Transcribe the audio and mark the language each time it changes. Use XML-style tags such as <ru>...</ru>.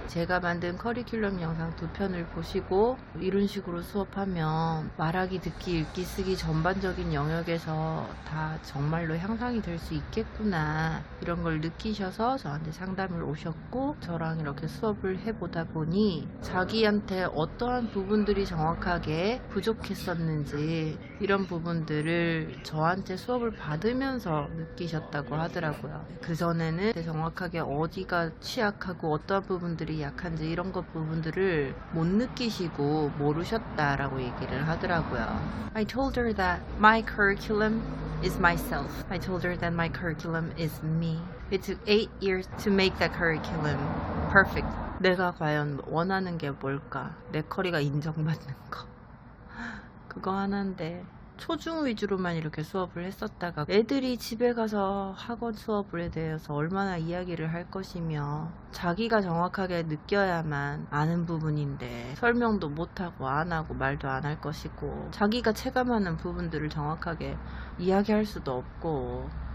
<ko>제가 만든 커리큘럼 영상 두 편을 보시고 이런 식으로 수업하면 말하기, 듣기, 읽기, 쓰기 전반적인 영역에서 다 정말로 향상이 될 수 있겠구나, 이런 걸 느끼셔서 저한테 상담을 오셨고, 저랑 이렇게 수업을 해보다 보니 자기한테 어떠한 부분들이 정확하게 부족했었는지, 이런 부분들을 저한테 수업을 받으면서 느끼셨다고 하더라고요. 그전에는 정확하게 어디가 취약하고 어떠한 부분들이 약한지 이런 것 부분들을 못 느끼시고 모르셨다라고 얘기를 하더라고요.</ko> <en>I told her that my curriculum is myself. I told her that my curriculum is me. It took 8 years to make that curriculum perfect.</en> <ko>내가 과연 원하는 게 뭘까? 내 커리가 인정받는 거. 그거 하나인데 초중 위주로만 이렇게 수업을 했었다가 애들이 집에 가서 학원 수업에 대해서 얼마나 이야기를 할 것이며, 자기가 정확하게 느껴야만 아는 부분인데 설명도 못하고 안 하고 말도 안 할 것이고, 자기가 체감하는 부분들을 정확하게 이야기할 수도 없고,</ko>